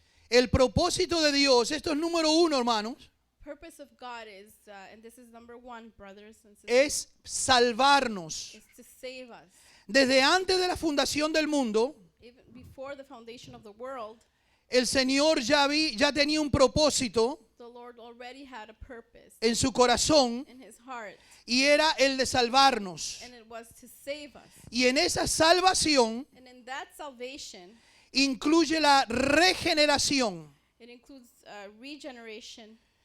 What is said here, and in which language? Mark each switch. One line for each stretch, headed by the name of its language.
Spanish: El propósito de Dios, esto es número uno, hermanos,
English: Purpose of God is, and this is number one, brothers and sisters,
Spanish: es salvarnos.
English: is to save us.
Spanish: Desde antes de la fundación del mundo,
English: Even before the foundation of the world,
Spanish: el Señor ya tenía un propósito
English: the Lord already had a purpose
Spanish: en su corazón
English: in his heart,
Spanish: y era el de salvarnos.
English: and it was to save us.
Spanish: Y en esa salvación
English: And in that salvation,
Spanish: incluye la regeneración.
English: it includes regeneration,